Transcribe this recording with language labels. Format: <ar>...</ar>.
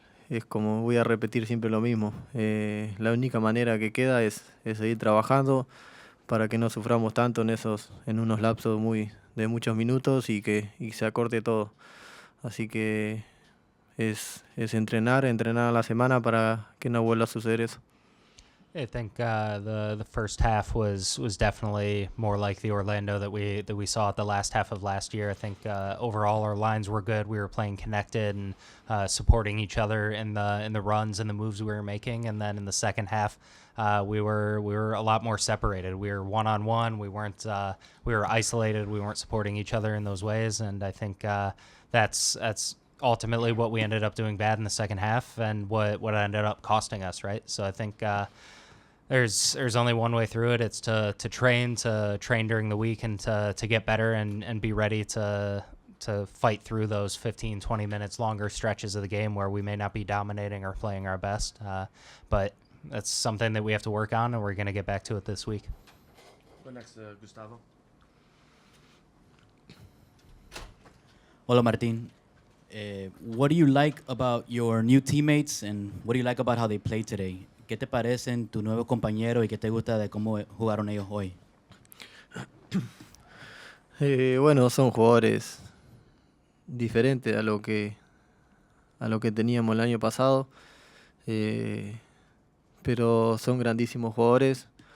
<es>Es como voy a repetir siempre lo mismo. La única manera que queda es seguir trabajando para que no suframos tanto en unos lapsos de muchos minutos y se acorte todo. Así que es entrenar a la semana para que no vuelva a suceder eso.</es> <en>I think the first half was definitely more like the Orlando that we saw at the last half of last year. I think overall our lines were good. We were playing connected and supporting each other in the runs and the moves we were making. And then in the second half, we were a lot more separated. We were one-on-one. We were isolated. We weren't supporting each other in those ways. And I think that's ultimately what we ended up doing bad in the second half and what ended up costing us, right? So I think there's only one way through it. It's to train during the week and to get better and be ready to fight through those 15-20 minutes longer stretches of the game where we may not be dominating or playing our best. But that's something that we have to work on, and we're going to get back to it this week. Go next, Gustavo.</en> <es>Hola, Martín.</es> <en>What do you like about your new teammates and what do you like about how they played today?</en> <es>¿Qué te parecen tus nuevos compañeros y qué te gusta de cómo jugaron ellos hoy? Bueno, son jugadores diferentes a lo que teníamos el año pasado, pero son grandísimos jugadores.</es>